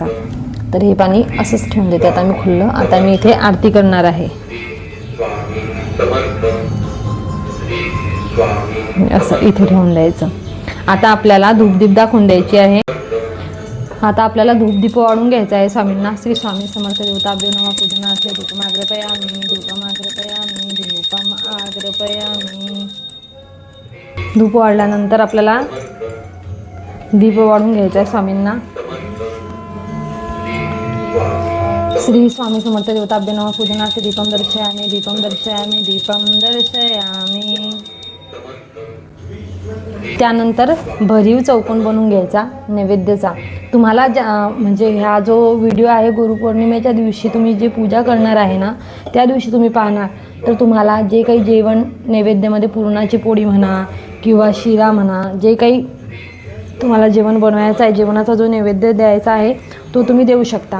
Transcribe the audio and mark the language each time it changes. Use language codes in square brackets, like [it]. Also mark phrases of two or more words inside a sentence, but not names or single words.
[mr] तर हे पाणी असंच ठेवून देते आता मी खुलं. आता मी इथे आरती करणार आहे. असं इथे ठेवून द्यायचं. आता आपल्याला धूपदीप दाखवून द्यायची आहे. आता आपल्याला धूपदीप वाढून घ्यायचा आहे स्वामींना. [sa] श्री स्वामी समर्थ देवताभ्यो नमः पूजनार्थे धूपमाग्रपयामि धूपमाग्रपयामि धूपमाग्रपयामि. [mr] धूप वाढल्यानंतर आपल्याला दीप वाढून घ्यायचा आहे स्वामींना. [sa] श्री स्वामी समर्थ देवताभ्यो नमः पूजनार्थे दीपम दर्शयामि दीपम दर्शयामि दीपम दर्शयामि. [mr] त्यानंतर भरीव चौकोन बनवून घ्यायचा नैवेद्याचा. तुम्हाला म्हणजे हा जो व्हिडिओ आहे गुरुपौर्णिमेच्या दिवशी तुम्ही जे पूजा करणार आहे ना त्या दिवशी तुम्ही पाहणार तर तुम्हाला जे काही जेवण नैवेद्यामध्ये पुरणाची पोळी म्हणा किंवा शिरा म्हणा जे काही तुम्हाला जेवण बनवायचं आहे जेवणाचा जो नैवेद्य द्यायचा आहे तो तुम्ही देऊ शकता.